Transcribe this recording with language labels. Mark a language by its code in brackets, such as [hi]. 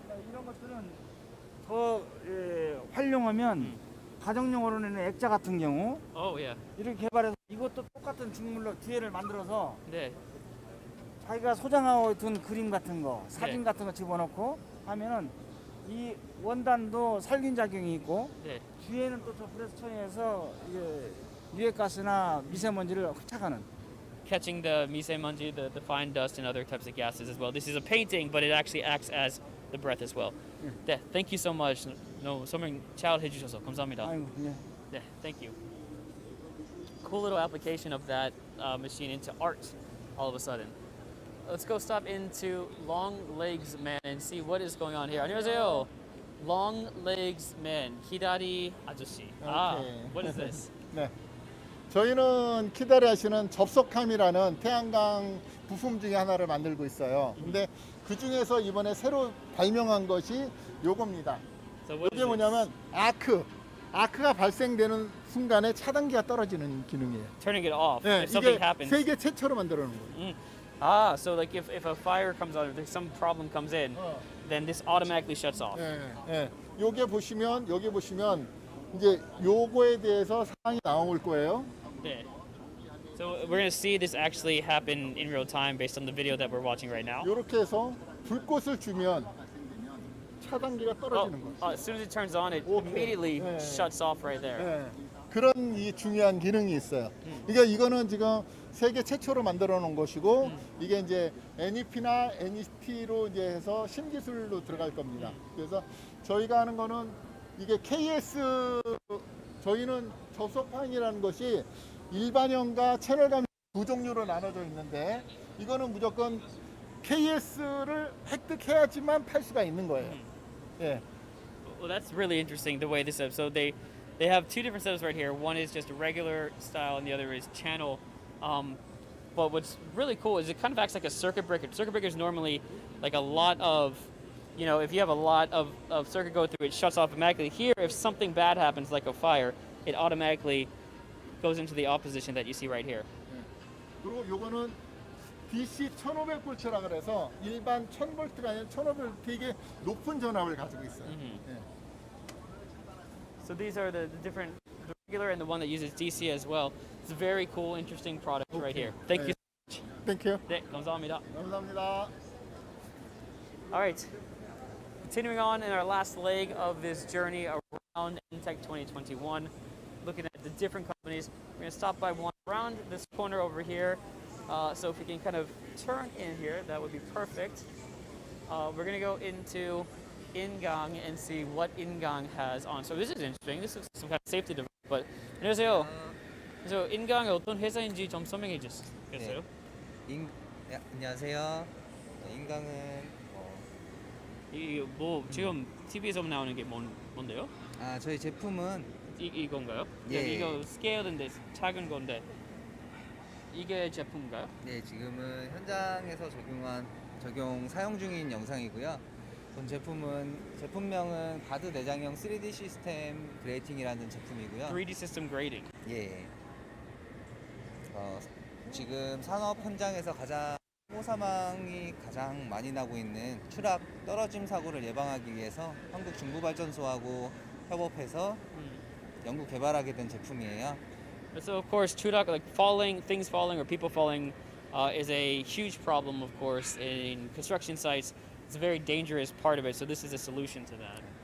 [ko] 이런 것들은 더 활용하면 가정용으로는 액자 같은 경우 [en] Oh yeah. [ko] 이렇게 개발해서 이것도 똑같은 중물로 뒤에를 만들어서 네. 자기가 소장하고 둔 그림 같은 거, 사진 같은 거 집어넣고 하면은 이 원단도 살균 작용이 있고 네. 뒤에는 또 저 프레스처에서 유해가스나 미세먼지를 흡착하는. [en] Catching the 미세먼지, the fine dust and other types of gases as well. This is a painting, but it actually acts as the breath as well. 네, thank you so much. [ko] 설명 잘 해주셔서 감사합니다. 아이고, 네. [en] 네, thank you. Cool little application of that machine into art all of a sudden. Let's go stop into Long Legs Man and see what is going on here. [ko] 안녕하세요. [en] Long Legs Man, [ko] 기다리 아저씨. [en] What is this? [ko] 네. 저희는 키다리 하시는 접속함이라는 태양광 부품 중에 하나를 만들고 있어요. 근데 그 중에서 이번에 새로 발명한 것이 요겁니다. [en] So what [ko] 이게 [en] is [ko] 뭐냐면 아크가 발생되는 순간에 차단기가 떨어지는 기능이에요. [en] Turning it off [ko] 네, [en] if something [ko] 이게 [en] happens. [ko] 세계 최초로 만들어 놓은 거예요. [en] So like if a fire comes on, if some problem comes in, then this automatically shuts off. [ko] 여기 보시면 이제 요거에 대해서 사항이 나올 거예요. 네. [en] So we're gonna see this actually happen in real time based on the video that we're watching right now. [ko] 이렇게 해서 불꽃을 주면 차단기가 떨어지는 거예요. [en] As soon as it turns on, it immediately shuts off right there. [ko] 그런 이 중요한 기능이 있어요. 그러니까 이거는 지금 세계 최초로 만들어 놓은 것이고 이게 이제 NEP나 NET로 이제 해서 신기술로 들어갈 겁니다. 그래서 저희가 하는 거는 이게 KS 저희는 접속판이라는 것이 일반형과 채널감 두 종류로 나눠져 있는데 이거는 무조건 KS를 획득해야지만 팔 수가 있는 거예요. 예. [en] Well, that's really interesting the way this is. So they have two different setups right here. One is just a regular style, and the other is channel. But what's really cool is it kind of acts like a circuit breaker. Circuit breaker is normally like a lot of, if you have a lot of circuit go through, it shuts off automatically. Here, if something bad happens, like a fire, it automatically goes into the opposition that you see right here. [ko] 그리고 요거는 DC 1500볼트라 그래서 일반 1000볼트가 아니라 1500볼트 되게 높은 전압을 가지고 있어요. [en] So these are the different, the regular and the one that uses DC as well. It's a very cool, interesting product right here. Thank you so much. Thank you. [ko] 네, 감사합니다. 감사합니다. [en] All right, continuing on in our last leg of this journey around Entech 2021, looking at the different companies. We're going to stop by one around this corner over here. So if we can kind of turn in here, that would be perfect. We're going to go into Ingang and see what Ingang has on. So this is interesting. This is some kind of safety device. But [ko] 안녕하세요. 그래서 인강이 어떤 회사인지 좀 설명해 주시겠어요? 안녕하세요. 인강은 이게 뭐 지금 TV에서 나오는 게 뭔데요? 아, 저희 제품은 이건가요? 예. 이거 스케일인데 작은 건데 이게 제품인가요? 네, 지금은 현장에서 적용 사용 중인 영상이고요. 본 제품명은 가드 내장형 3D 시스템 그레이팅이라는 제품이고요. [en] 3D system grading. [ko] 예. 지금 산업 현장에서 사고 사망이 가장 많이 나고 있는 추락 떨어짐 사고를 예방하기 위해서 한국 중부발전소하고 협업해서 연구 개발하게 된 제품이에요. [en] So of course, 추락, like things falling or people falling, is a huge problem. Of course, in construction sites, it's a very dangerous part of it. So this is a solution to that.